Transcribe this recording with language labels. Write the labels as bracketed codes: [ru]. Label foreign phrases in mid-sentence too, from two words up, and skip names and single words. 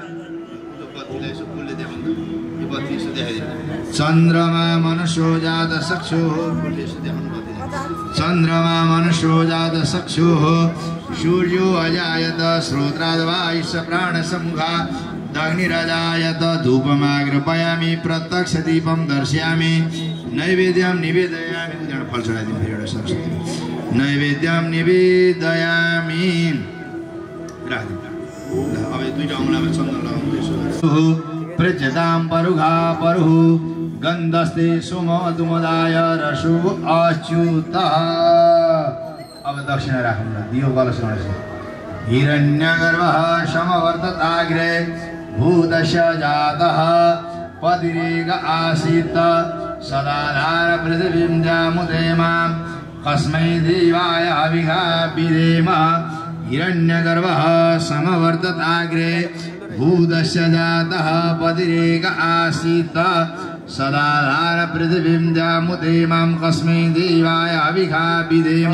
[sa] चन्द्रमा मनुष्यो जात चक्षुः चन्द्रमा मनुष्यो जात चक्षुः सूर्यो अजायत श्रोत्राद्वायुष प्राणसमुखा अग्निरजायत धूपमाग्रपयामि प्रत्यक्ष दीपं दर्शयामि नैवेद्यं निवेदयामि। [ne] फल चढाइदिनु एउटा सरस्वती। [sa] नैवेद्यं निवेदयामि। [ne] अब दुईटा औँलामा चन्दन लगाउँदैछु। [sa] प्रज्यतां परुघा परुः गन्धस्ते सुमधुमदाय रसो अच्युतः। [ne] अब दक्षिणा राखौँ। दियो कलशमा [sa] हिरण्यगर्भः समवर्तताग्रे भूतस्य जातः पतिरेक आसीत् सदाधार पृथिवीं जामुदेमां कस्मै देवाय हविषा विधेम। हिरण्यगर्भः समवर्तताग्रे भूतस्य जातः पतिरेक आसीत् सदाधार पृथिवीं जामुदेमां कस्मै देवाय हविषा विधेम।